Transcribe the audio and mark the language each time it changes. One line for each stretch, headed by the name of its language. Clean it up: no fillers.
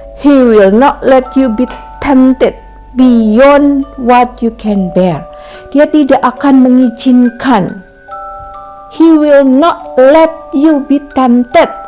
English: He will not let you be tempted beyond what you can bear.
Indonesian: Dia tidak akan mengizinkan.
English: He will not let you be tempted.